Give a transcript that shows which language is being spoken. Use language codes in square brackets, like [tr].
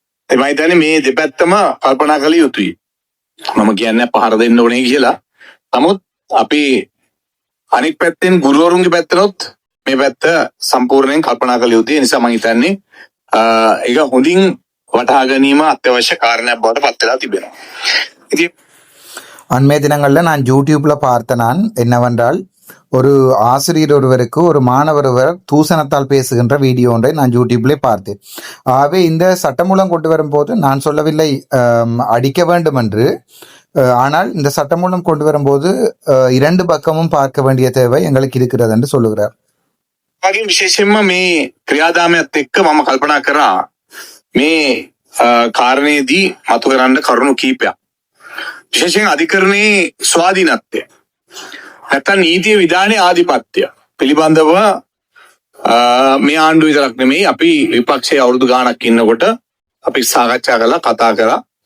[si] එමය හිතන්නේ මේ දෙපැත්තම කල්පනා කළ යුතුයි. මම කියන්නේ පහර දෙන්න ඕනේ කියලා. නමුත් අපි අනිත් පැත්තෙන් ගුරුවරුන්ගේ පැත්තනොත් මේ පැත්ත සම්පූර්ණයෙන් කල්පනා කළ යුතුයි. ඒ නිසා මම හිතන්නේ ඒක හොඳින් වටහා ගැනීම අත්‍යවශ්‍ය කාරණයක් බවට පත් වෙලා තිබෙනවා. ඉතින් [ta] அண்மைய தினங்களில் நான் யூடியூப்ல பார்த்த என்னவென்றால், ஒரு ஆசிரியர் ஒருவருக்கு ஒரு மாணவர் ஒருவர் தூசணத்தால் பேசுகின்ற வீடியோ ஒன்றை நான் யூடியூப்ல பார்த்தேன். ஆகவே இந்த சட்டமூலம் கொண்டு வரும்போது நான் சொல்லவில்லை அடிக்க வேண்டும் என்று, ஆனால் இந்த சட்டமூலம் கொண்டு வரும்போது இரண்டு பக்கமும் பார்க்க வேண்டிய தேவை எங்களுக்கு இருக்கிறது என்று சொல்லுகிறார். [si] විශේෂයෙන්ම මේ ක්‍රියාදාමයත් එක්ක මම කල්පනා කරා මේ කාරණේදී මතු කරන්න කරුණු කීපයක්. විශේෂයෙන් අධිකරණයේ ස්වාධීනත්වය නැත්නම් නීතිය විධානයේ ආධිපත්‍ය පිළිබඳව මේ ආණ්ඩුව විතරක් නෙමෙයි අපි විපක්ෂයේ අවුරුදු ගාණක් ඉන්නකොට අපි සාකච්ඡා කළා, කතා කරා.